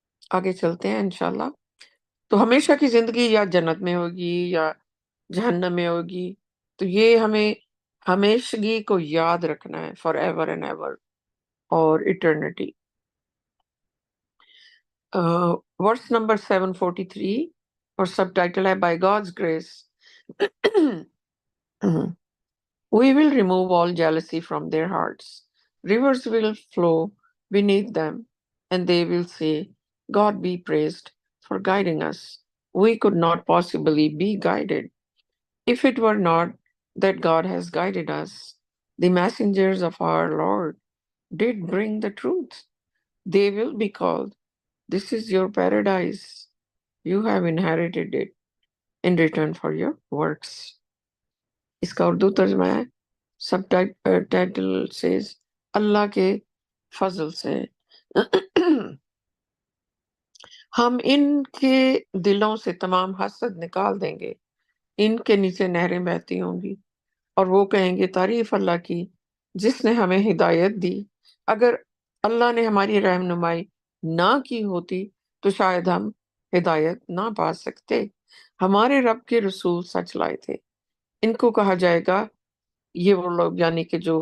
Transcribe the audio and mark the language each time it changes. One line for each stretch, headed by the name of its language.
Urdu: آگے چلتے ہیں انشاءاللہ۔ تو ہمیشہ کی زندگی یا جنت میں ہوگی یا جہنم میں ہوگی، تو یہ ہمیں ہمیشگی کو یاد رکھنا ہے،
English: for ever and ever
Urdu: اور ایٹرنیٹی۔ ورس نمبر 743 اور سب ٹائٹل ہے
English: By God's grace we will remove all jealousy from their hearts. Rivers will flow beneath them, and they will say, God be praised for guiding us. We could not possibly be guided if it were not that God has guided us. The messengers of our Lord did bring the truth. They will be called, this is your paradise. You have inherited it in return for your works.
Urdu: اس کا اردو ترجمہ ہے،
English: subtitle says,
Urdu: اللہ کے فضل سے ہم ان کے دلوں سے تمام حسد نکال دیں گے، ان کے نیچے نہریں بہتی ہوں گی، اور وہ کہیں گے تعریف اللہ کی جس نے ہمیں ہدایت دی۔ اگر اللہ نے ہماری رہنمائی نہ کی ہوتی تو شاید ہم ہدایت نہ پا سکتے۔ ہمارے رب کے رسول سچ لائے تھے۔ ان کو کہا جائے گا، یہ وہ لوگ یعنی کہ